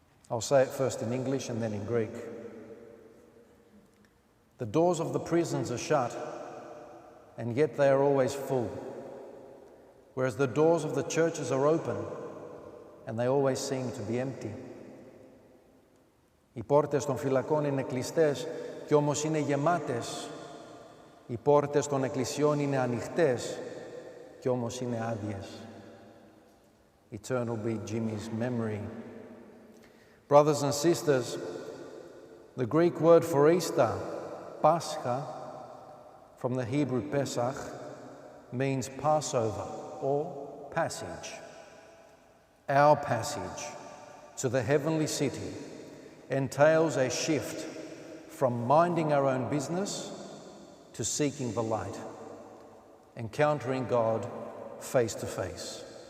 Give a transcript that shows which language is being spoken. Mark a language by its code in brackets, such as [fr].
[en] I'll say it first in English and then in Greek. The doors of the prisons are shut, and yet they are always full, whereas the doors of the churches are open, and they always seem to be empty. [el] Οι πόρτες των φυλακών είναι κλειστές και όμως είναι γεμάτες. Οι πόρτες των εκκλησιών είναι ανοιχτές και όμως είναι άδειες. [en] Eternal be Jimmy's memory. Brothers and sisters, the Greek word for Easter, Pascha, from the Hebrew Pesach, means Passover or passage. Our passage to the heavenly city entails a shift from minding our own business to seeking the light, encountering God face to face.